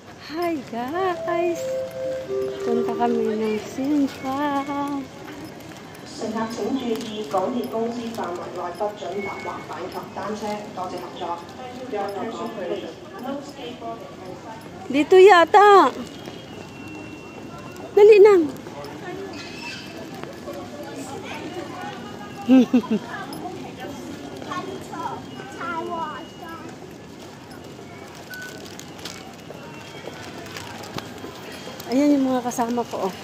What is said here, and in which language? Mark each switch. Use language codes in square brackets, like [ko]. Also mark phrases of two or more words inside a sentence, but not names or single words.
[tl] Hi guys! Punta kami ng Sintra. [yue] 乘客請注意，港鐵公司範圍內不准踏滑板及單車。多謝合作。 [tl] Dito yata. Dali nang. Ayan yung mga kasama ko. Oh.